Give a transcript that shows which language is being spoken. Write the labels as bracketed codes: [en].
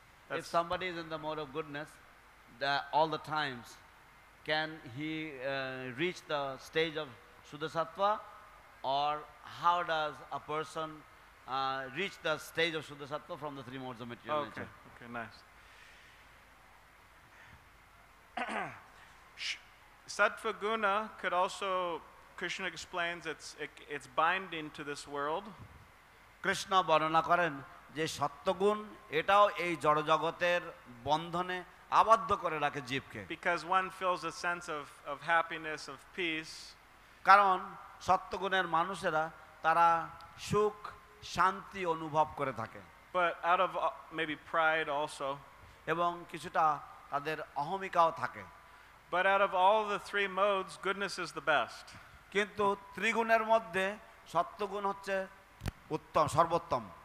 [en] If somebody is in the mode of goodness all the times, can he reach the stage of Shuddha Sattva, or how does a person reach the stage of Shuddha Sattva from the three modes of material nature? Okay, nice. Sattva guna could also, Krishna explains, it's binding to this world. [bn] Krishna বর্ণনা করেন যে সত্যগুণ এটাও এই জড়জগতের বন্ধনে আবদ্ধ করে রাখে জীবকে। [en] Because one feels a sense of happiness, of peace. [bn] কারণ সত্যগুণের মানুষেরা তারা সুখ শান্তি অনুভব করে থাকে। [en] But out of maybe pride also. [bn] এবং কিছুটা তাদের অহমিকাও থাকে। [en] But out of all the three modes, goodness is the best. [bn] কিন্তু ত্রিগুণের মধ্যে সত্যগুণ হচ্ছে উত্তম, সর্বোত্তম।